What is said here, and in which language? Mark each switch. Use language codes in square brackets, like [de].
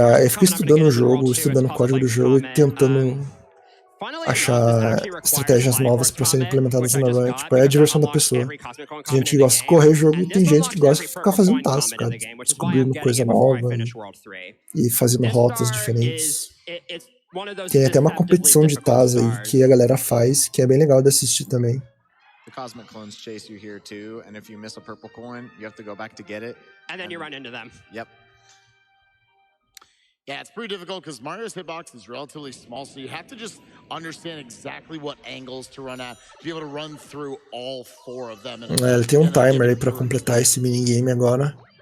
[pt] Fica estudando o jogo, estudando o código do jogo e tentando achar estratégias novas para serem implementadas na run. Tipo, é a diversão da pessoa. Tem gente que gosta de correr o jogo e tem gente que gosta de ficar fazendo tasks, cara, descobrindo coisa nova e fazendo rotas diferentes. Tem até uma competição de TAS aí que a galera faz, que é bem legal de assistir também. [en] The Cosmic Clones chase you here too, and if you miss a purple coin, you have to go back to get it. And then you run into them. Yep. Yeah, it's pretty difficult because Mario's hitbox is relatively small, so you have to just understand exactly what angles to run at to be able to run through all four of them. [pt] Ele tem um timer aí pra completar esse minigame agora.